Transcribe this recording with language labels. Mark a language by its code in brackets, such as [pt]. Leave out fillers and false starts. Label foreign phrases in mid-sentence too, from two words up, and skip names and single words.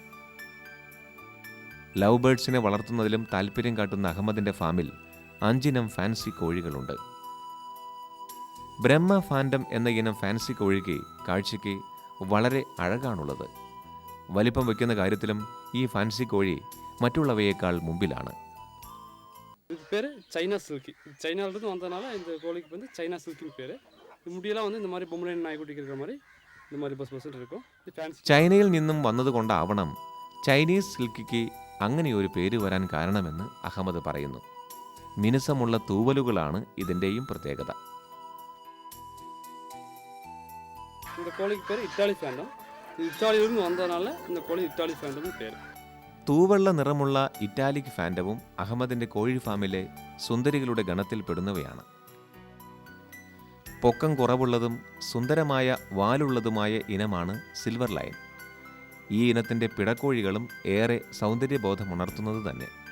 [ml] ലവ് ബേർഡ്സിനെ വളർത്തുന്നതിലും താൽപ്പര്യം കാട്ടുന്ന അഹമ്മദിൻ്റെ ഫാമിൽ 5 ഇനം ഫാൻസി കോഴികളുണ്ട്. ബ്രഹ്മ ഫാൻഡം എന്ന ഇനം ഫാൻസി കോഴിക്ക് കാഴ്ചയ്ക്ക് വളരെ അഴകാണുള്ളത്. വലിപ്പം വയ്ക്കുന്ന കാര്യത്തിലും ഈ ഫാൻസി കോഴി മറ്റുള്ളവയേക്കാൾ മുമ്പിലാണ്. [ta] இதுக்கு பேர் சைனா சில்கி. சைனாவிலிருந்து வந்ததுனால இந்த கோழிக்கு சைனா சில்கின்னு பேர். முடியெல்லாம் இந்த மாதிரி பொம்பளை நாய்க்குட்டிக்கு இருக்கிற மாதிரி இந்த மாதிரி பஸ் இருக்கும். இது ഫാൻസി. [ml] ചൈനയിൽ നിന്നും വന്നതുകൊണ്ടാവണം ചൈനീസ് സിൽക്കിക്ക് അങ്ങനെയൊരു പേര് വരാൻ കാരണമെന്ന് അഹമ്മദ് പറയുന്നു. മിനുസമുള്ള തൂവലുകളാണ് ഇതിൻ്റെയും പ്രത്യേകത. [ta] இந்த கோழிக்கு பேர் இட்டாலி ஃபேண்டம். இது இத்தாலியிலிருந்து வந்ததுனால இந்த கோழி இட்டாலி ஃபேண்டம்னு பேர். [ml] തൂവെള്ള നിറമുള്ള ഇറ്റാലിക് ഫാൻഡവും അഹമ്മദിൻ്റെ കോഴി ഫാമിലെ സുന്ദരികളുടെ ഗണത്തിൽപ്പെടുന്നവയാണ്. പൊക്കം കുറവുള്ളതും സുന്ദരമായ വാലുള്ളതുമായ ഇനമാണ് സിൽവർ ലൈൻ. ഈ ഇനത്തിൻ്റെ പിടക്കോഴികളും ഏറെ സൗന്ദര്യബോധമുണർത്തുന്നത് തന്നെ.